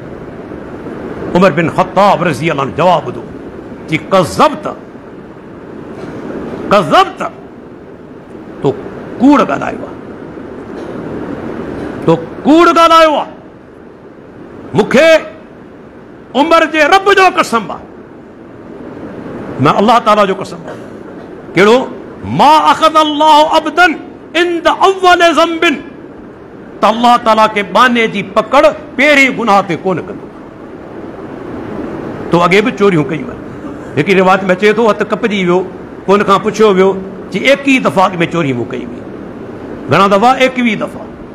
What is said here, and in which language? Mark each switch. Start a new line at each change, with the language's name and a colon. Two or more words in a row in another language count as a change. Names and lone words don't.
Sindhi: उमर बिन ख़त्ताब
Arabic: رضي الله عنه
Sindhi: जवाब ॿुधो कि
Arabic: كذبت، كذبت,
Sindhi: तो कूड़ ॻाल्हायो आहे, तो कूड़ ॻाल्हायो आहे। मूंखे उमर जे रब जो कसम आहे, मैं अल्लाह ताला जो कसम आहे। कहिड़ो?
Arabic: ما أخذ الله عبدا عند أول ذنب,
Sindhi: त अल्लाह ताला के बाने जी पकड़ पहिरीं गुनाह ते कोन कंदो। तो अॻे बि चोरियूं कयूं आहिनि। हिकिड़ी रिवायत में अचे थो हथु कपिजी वियो, पोइ हुन खां पुछियो वियो कि 21 दफ़ा में चोरी मूं कई हुई। घणा दफ़ा? 21 दफ़ा।